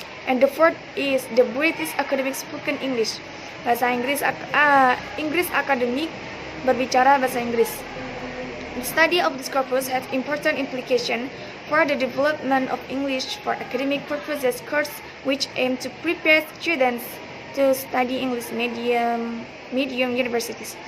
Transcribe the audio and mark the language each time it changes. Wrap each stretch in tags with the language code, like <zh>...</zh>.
<en>And the fourth is the British Academic Spoken English.</en> <id>Bahasa Inggris akademik berbicara bahasa Inggris.</id> <en>The study of this corpus has important implication for the development of English for academic purposes course which aim to prepare students to study English medium universities.</en>